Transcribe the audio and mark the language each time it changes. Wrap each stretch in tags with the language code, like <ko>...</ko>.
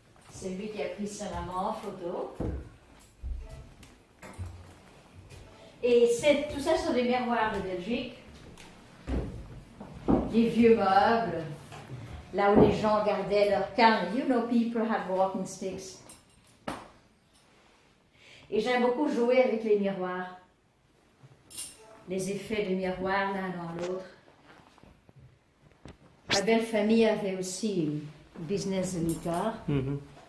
<fr>C'est lui qui a pris sa maman en photo. Et tout ça sont des miroirs de Belgique. Des vieux meubles, là où les gens gardaient leur canne.</fr> <en>You know, people have walking sticks.</en> <fr>Et j'aime beaucoup jouer avec les miroirs. Les effets de miroirs l'un dans l'autre. Ma belle famille avait aussi un business de liqueur. Mhm.</fr>